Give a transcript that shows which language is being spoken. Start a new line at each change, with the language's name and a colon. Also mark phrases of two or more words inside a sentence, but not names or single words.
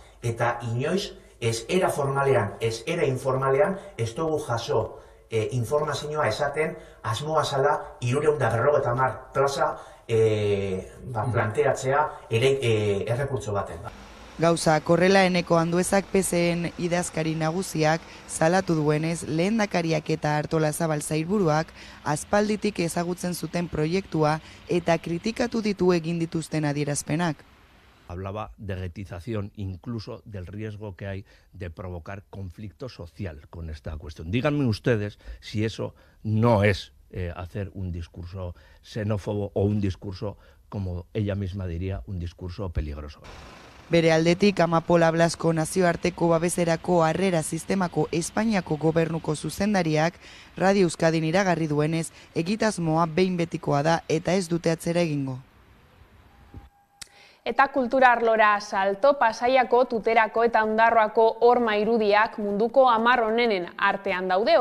Basque: Eta inoiz ez era formalean, ez era informalean ez dugu jaso informazioa esaten asmoa zala 350 plaza planteatzea errekurtso baten. Gauzak horrela eneko Anduezak PSEen idazkari nagusiak salatu duenez lehendakariak eta Artolazabal sailburuak aspalditik ezagutzen zuten proiektua eta kritikatu ditu egin dituzten adierazpenak.
Spanish: Hablaba de retización incluso del riesgo que hay de provocar conflicto social con esta cuestión. Díganme ustedes si eso no es hacer un discurso xenófobo o un discurso, como ella misma diría, un discurso peligroso.
Basque: Bere aldetik, Amapola Blasko nazioarteko babeserako harrera sistemako Espainiako gobernuko zuzendariak Radio Euskadin iragarri duenez, egitasmoa behin betikoa da eta ez dute atzera egingo. Eta kultura arlora salto, Pasaiako, Tuterako eta Ondarroako horma irudiak munduko 10 onenen artean daude.